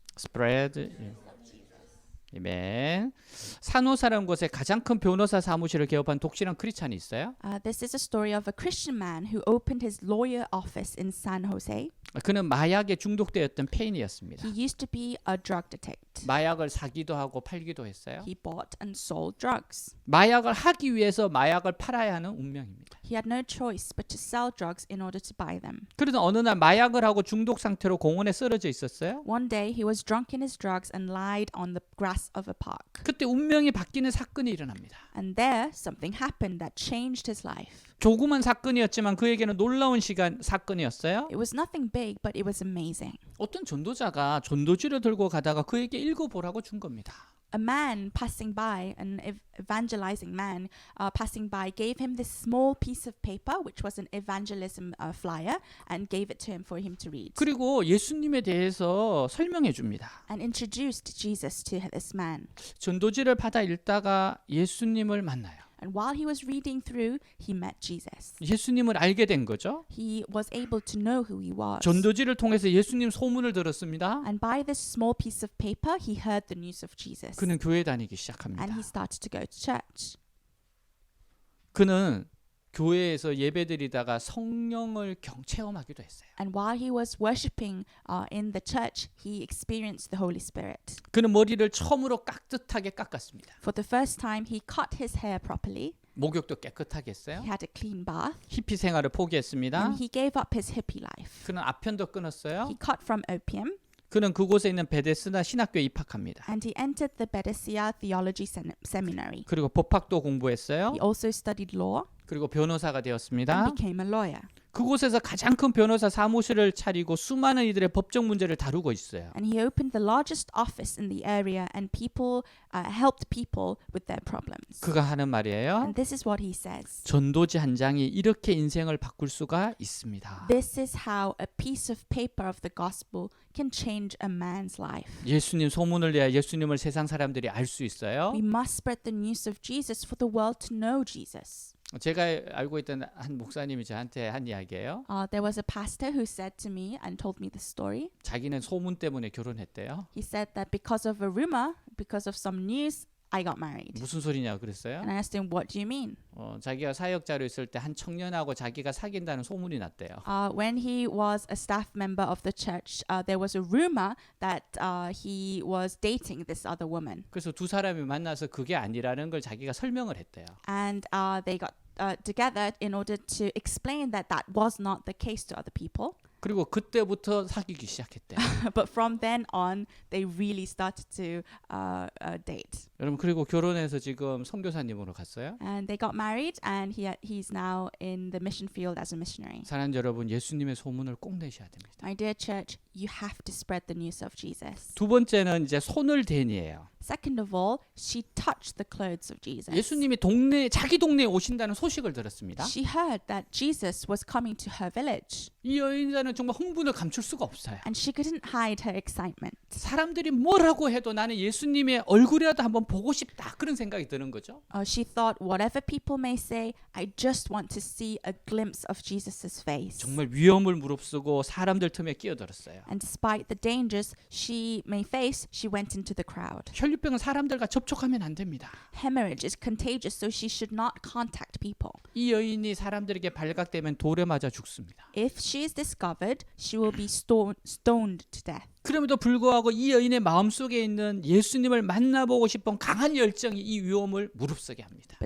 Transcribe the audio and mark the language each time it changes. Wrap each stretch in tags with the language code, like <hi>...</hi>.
<en>Spread. 아멘.</en> <ko>산호사라는 곳에 가장 큰 변호사 사무실을 개업한 독실한 크리스찬이 있어요.</ko> <en>This is a story of a Christian man who opened his lawyer office in San Jose.</en> <ko>그는 마약에 중독되었던 폐인이었습니다.</ko> <en>He used to be a drug addict.</en> <ko>마약을 사기도 하고 팔기도 했어요.</ko> <en>He bought and sold drugs.</en> <ko>마약을 하기 위해서 마약을 팔아야 하는 운명입니다.</ko> <en>He had no choice but to sell drugs in order to buy them.</en> <ko>그러던 어느 날 마약을 하고 중독 상태로 공원에 쓰러져 있었어요.</ko> <en>One day he was drunk in his drugs and lied on the grass of a park.</en> <ko>그때 운명이 바뀌는 사건이 일어납니다.</ko> <en>And there something happened that changed his life.</en> <ko>조그만 사건이었지만 그에게는 놀라운 사건이었어요.</ko> <en>It was nothing big, but it was amazing.</en> <ko>어떤 전도자가 전도지를 들고 가다가 그에게 읽어보라고 준 겁니다.</ko> <en>A man passing by, an evangelizing man passing by, gave him this small piece of paper, which was an evangelism flyer, and gave it to him for him to read.</en> <ko>그리고 예수님에 대해서 설명해 줍니다.</ko> <en>And introduced Jesus to this man.</en> <ko>전도지를 받아 읽다가 예수님을 만나요.</ko> <en>And while he was reading through, he met Jesus.</en> <ko>예수님을 알게 된 거죠.</ko> <en>He was able to know who he was.</en> <ko>전도지를 통해서 예수님 소문을 들었습니다.</ko> <en>And by this small piece of paper, he heard the news of Jesus.</en> <ko>그는 교회 다니기</ko> <en>And</en> <ko>시작합니다.</ko> <en>he started to go to church.</en> <ko>그는 교회에서 예배드리다가 성령을 체험하기도 했어요.</ko> <en>And while he was worshiping in the church, he experienced the Holy Spirit.</en> <ko>그는 머리를 처음으로 깍듯하게 깎았습니다.</ko> <en>For the first time, he cut his hair properly.</en> <ko>목욕도 깨끗하게 했어요.</ko> <en>He had a clean bath.</en> <ko>히피 생활을 포기했습니다.</ko> <en>And he gave up his hippie life.</en> <ko>그는 아편도 끊었어요.</ko> <en>He cut from opium.</en> <ko>그는 그곳에 있는 베데스다 신학교에 입학합니다.</ko> <en>And he entered the Bethesda Theology Seminary.</en> <ko>그리고 법학도 공부했어요.</ko> <en>He also studied law</en> <ko>그리고 변호사가 되었습니다.</ko> <en>and became a lawyer.</en> <ko>그곳에서 가장 큰 변호사 사무실을 차리고 수많은 이들의 법적 문제를 다루고 있어요.</ko> <en>And he opened the largest office in the area and helped people with their problems.</en> <ko>그가 하는 말이에요.</ko> <en>And this is what he says.</en> <ko>전도지 한 장이 이렇게 인생을 바꿀 수가 있습니다.</ko> <en>This is how a piece of paper of the gospel can change a man's life.</en> <ko>예수님 소문을 내야 예수님을 세상 사람들이 알 수 있어요.</ko> <en>We must spread the news of Jesus for the world to know Jesus.</en> <ko>제가 알고 있던 한 목사님이 저한테 한 이야기예요.</ko> <en>There was a pastor who said to me and told me the story.</en> <ko>자기는 소문 때문에 결혼했대요.</ko> <en>He said that because of a rumor, because of some news, I got married.</en> <ko>무슨 소리냐 그랬어요?</ko> <en>And I asked him, what do you mean?</en> <ko>자기가 사역자로 있을 때 한 청년하고 자기가 사귄다는 소문이 났대요.</ko> <en>When he was a staff member of the church, there was a rumor that he was dating this other woman.</en> <ko>그래서 두 사람이 만나서 그게 아니라는 걸 자기가 설명을 했대요.</ko> <en>And they got together in order to explain that that was not the case to other people.</en> <ko>그리고 그때부터 사귀기 시작했대.</ko> <en>But from then on, they really started to date.</en> <ko>여러분 그리고 결혼해서 지금 선교사님으로 갔어요.</ko> <en>And they got married, and he's now in the mission field as a missionary.</en> <ko>사랑하는 여러분, 예수님의 소문을 꼭 내셔야 됩니다.</ko> <en>My dear church, you have to spread the news of Jesus.</en> <ko>두 번째는 이제 손을 대니에요.</ko> <en>Second of all, she touched the clothes of Jesus.</en> <ko>예수님이 자기 동네에 오신다는 소식을 들었습니다.</ko> <en>She heard that Jesus was coming to her village,</en> <ko>이 여인자는 정말 흥분을 감출 수가 없어요.</ko> <en>and she couldn't hide her excitement.</en> <ko>사람들이 뭐라고 해도 나는 예수님의 얼굴이라도 한번 보고 싶다. 그런 생각이 드는 거죠.</ko> <en>She thought, whatever people may say, I just want to see a glimpse of Jesus' face.</en> <ko>정말 위험을 무릅쓰고 사람들 틈에 끼어들었어요.</ko> <en>And despite the dangers she may face, she went into the crowd.</en> <ko>혈류병은 사람들과 접촉하면 안 됩니다.</ko> <en>Hemorrhage is contagious, so she should not contact people.</en> <ko>이 여인이 사람들에게 발각되면 돌에 맞아 죽습니다.</ko> <en>If she is discovered, she will be stoned to death.</en> <ko>그럼에도 불구하고 이 여인의 마음속에 있는 예수님을 만나보고 싶은 강한 열정이 이 위험을 무릅쓰게 합니다.</ko>